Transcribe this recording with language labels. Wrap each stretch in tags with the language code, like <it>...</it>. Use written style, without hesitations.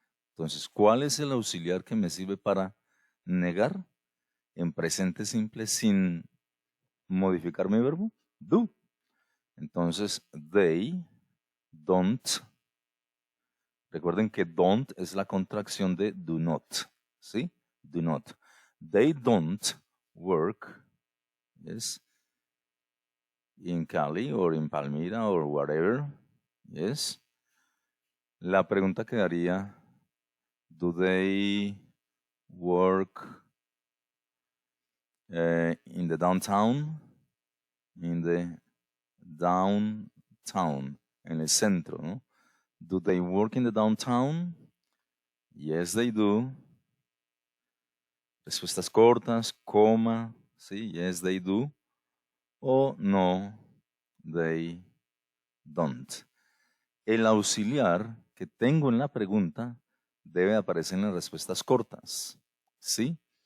<es>Entonces, ¿cuál es el auxiliar que me sirve para negar en presente simple sin modificar mi verbo? Do. Entonces,</es> <en>they don't.</en> <es>Recuerden que don't es la contracción de do not.</es> <en>¿Sí? Do not. They don't work, yes, in Cali or in Palmira or whatever, yes.</en> <es>La pregunta quedaría,</es> <en>do they work in the downtown? In the downtown,</en> <es>en el centro, ¿no?</es> <en>Do they work in the downtown? Yes, they do.</en> <es>Respuestas cortas, coma, ¿sí?</es> <en>Yes, they do. O no, they don't.</en> <es>El auxiliar que tengo en la pregunta debe aparecer en las respuestas cortas, ¿sí?</es>